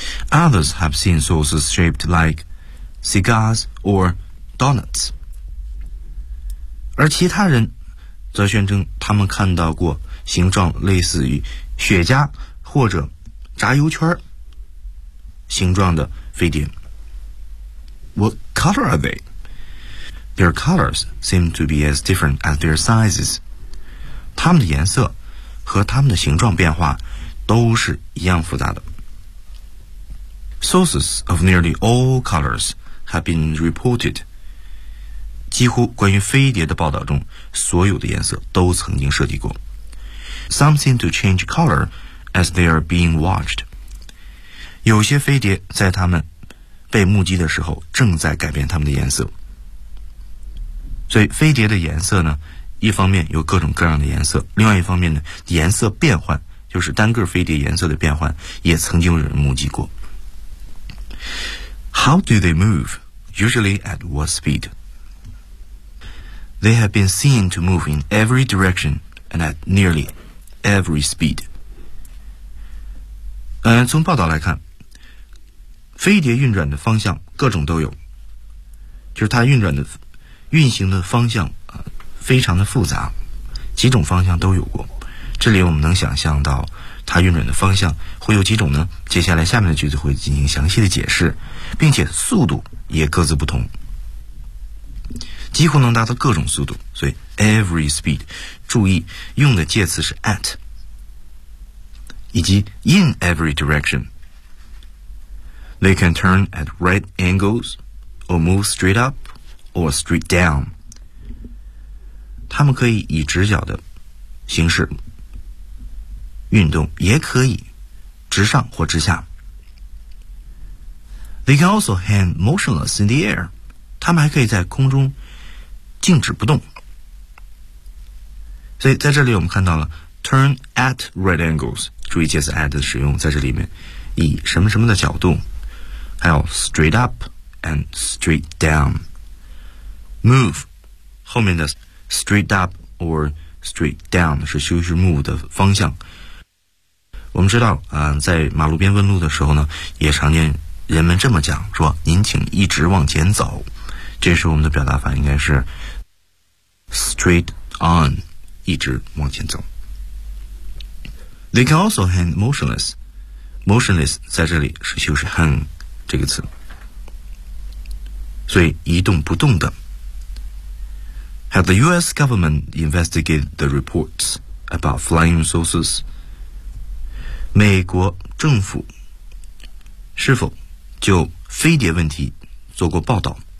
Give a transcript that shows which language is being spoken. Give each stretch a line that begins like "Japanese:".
English: Others have seen saucers shaped like cigars or donuts.
Chinese: 而其他人则宣称他们看到过形状类似于雪茄或者炸油圈形状的飞碟。
English: What color are they? Their colors seem to be as different as their sizes.
Chinese: 它们的颜色和它们的形状变化都是一样复杂的。
English: Sources of nearly all colors have been reported.
Chinese: 几乎关于飞碟的报道中，所有的颜色都曾经涉及过。
English: Some seem to change color as they are being watched.
Chinese: 有些飞碟在它们被目击的时候正在改变它们的颜色。所以飞碟的颜色呢，一方面有各种各样的颜色，另外一方面呢，颜色变换，就是单个飞碟颜色的变换，也曾经有人目击过。
English: How do they move? Usually at what speed? They have been seen to move in every direction and at nearly every speed.
Chinese: 从报道来看，飞碟运转的方向各种都有，就是它运转的运行的方向啊，非常的复杂，几种方向都有过。这里我们能想象到它运转的方向会有几种呢？接下来下面的句子会进行详细的解释，并且速度也各自不同，几乎能达到各种速度。所以 every speed， 注意用的介词是 at， 以及
English: in every direction。 They can turn at right angles, or move straight up, or straight down.
Chinese: 他们可以以直角的形式运动，也可以直上或直下。
English: They can also hang motionless in the air.
Chinese: 他们还可以在空中静止不动。所以在这里我们看到了
English: turn at right angles.
Chinese: 注意介词 at 的使用，在这里面以什么什么的角度。还有
English: straight up and straight down.
Chinese: Move 后面的
English: straight up or straight down
Chinese: 是修饰 move 的方向。我们知道在马路边问路的时候呢，也常见人们这么讲，说您请一直往前走，这时候我们的表达法应该是
English: straight on，
Chinese: 一直往前走。
English: They can also hang motionless. Motionless
Chinese: 在这里是修饰 hang这个词，所以一动不动的。
English: Have the US government investigated the reports about flying saucers?
Chinese: 美国政府是否就飞碟问题做过报道？